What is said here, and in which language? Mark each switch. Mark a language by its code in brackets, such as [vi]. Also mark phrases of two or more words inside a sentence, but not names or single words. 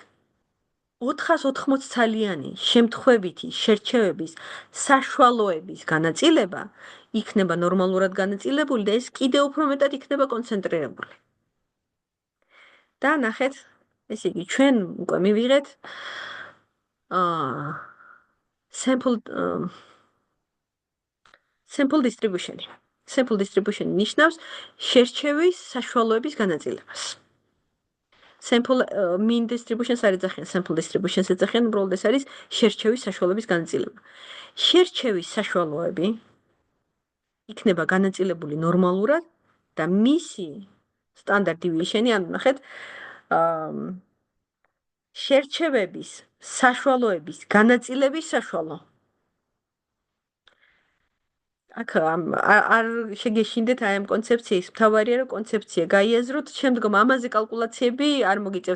[ka] 480 ცალიანი შემთხვევითი შერჩევების საშუალოების განაწილება იქნება ნორმალურად განაწილებული და ეს კიდევ უფრო მეტად იქნება კონცენტრირებული. და ნახეთ, ესე იგი, ჩვენ უკვე მივიღეთ [en] sample distribution. Sample distribution [ka] ნიშნავს შერჩევის საშუალოების განაწილებას. [en] Sample mean distribution- [ka] ს არ ეძახიან, [en] sample distribution- [ka] ს ეძახიან, უბრალოდ ეს არის შერჩევის საშუალოების განაწილება. შერჩევის საშუალოები იქნება განაწილებული ნორმალურად და მისი [en] standard deviation- [ka] ი, ანუ ნახეთ, შერჩევების საშუალოების განაწილების საშუალო. აქ არ შეგეშინდეთ აი ამ კონცეფციის, მთავარია რომ კონცეფცია გაიაზროთ, შემდგომ ამაზე კალკულაციები არ მოგიწევთ.